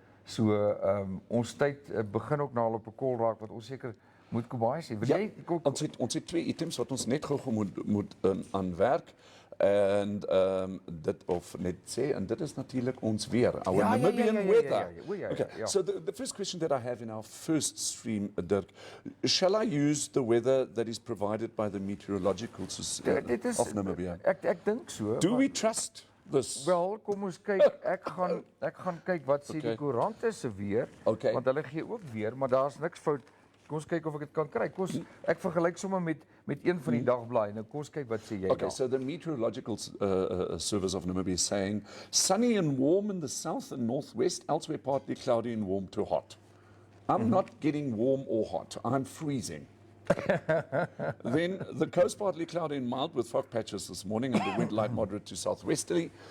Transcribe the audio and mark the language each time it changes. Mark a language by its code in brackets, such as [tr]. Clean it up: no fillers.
[af] So, ons tyd begin ook nou al op 'n kol raak, wat ons seker moet Kobaai sê. Ons het 2 items wat ons net gou moet aan werk. En dit of net sê, en dit is natuurlik ons weer, [en] our Namibian weather. Okay, so the first question that I have in our first stream, Dirk, shall I use the weather that is provided by the meteorological of Namibia? [af] Ek dink so. [en] Do we trust this? [af] Wel, kom ons kyk, ek gaan kyk wat sê die koerante se weer, want hulle gee ook weer, maar daar's niks fout. Kom ons kyk of ek dit kan kry. Ek vergelyk sommer met een van die dagblaaie. Nou kom ons kyk wat sê jy daar. [en] Okay, so the meteorological service of Namibia is saying sunny and warm in the south and northwest, elsewhere partly cloudy and warm to hot. I'm not getting warm or hot. I'm freezing. Then the coast partly cloudy and mild with fog patches this morning and the wind light moderate to southwesterly.